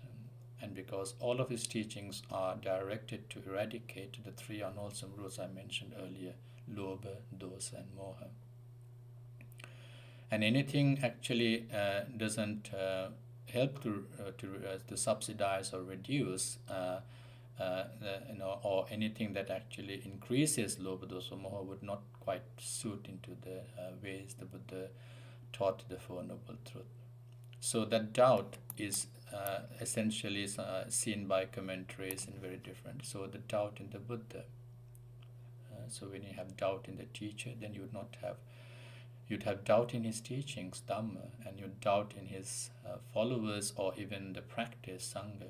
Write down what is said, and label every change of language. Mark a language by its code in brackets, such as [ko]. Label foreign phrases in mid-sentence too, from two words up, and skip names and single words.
[en] And because all of his teachings are directed to eradicate the 3 unwholesome roots I mentioned earlier, [pi] lobha, dosa and moha. [en] And anything actually doesn't help to subsidize or reduce or anything that actually increases [pi] lobha dosa moha [en] would not quite suit into the ways the Buddha taught the Four Noble Truth. So that doubt is essentially seen by commentaries in very different. So the doubt in the Buddha. So when you have doubt in the teacher, then you'd have doubt in his teachings, Dhamma, and you'd doubt in his followers or even the practice, Sangha.